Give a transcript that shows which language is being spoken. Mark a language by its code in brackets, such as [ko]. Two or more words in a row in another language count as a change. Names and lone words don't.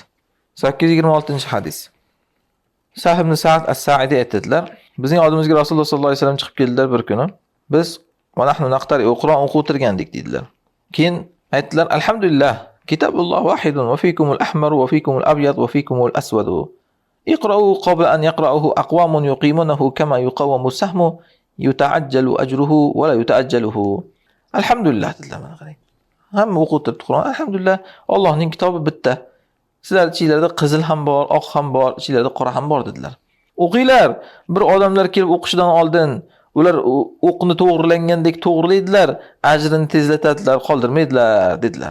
[uz] 826-hadis. Sahih ibn Sa'd as-Sa'idi aytadilar, bizning oldimizga Rasululloh sollallohu alayhi vasallam chiqib keldilar bir kuni. Biz [ar] ونحن نقترئ [uz] Qur'on o'qib o'tirgandik dedilar. Keyin aytdilar, [ar] الحمد لله كتاب الله واحد وفيكم الأحمر وفيكم الأبيض وفيكم الأسود. اقرءوا قبل أن يقرأه أقوام يقيمونه كما يقوم السهم يتعجل أجره ولا يتأجله. [uz] Alhamdulillah dedilar, mana qarang. Hamma o'qib o'tiribdi Qur'on. Alhamdulillah, Allohning kitobi bitta. Sizlar ichingizda qizil ham bor, oq ham bor, ichingizda qora ham bor dedilar. O'qinglar. Bir odamlar kelib o'qishidan oldin Ular o'qni to'g'rilangandek to'g'rilaydilar, ajrini tezlatadilar, qoldirmaydilar dedilar.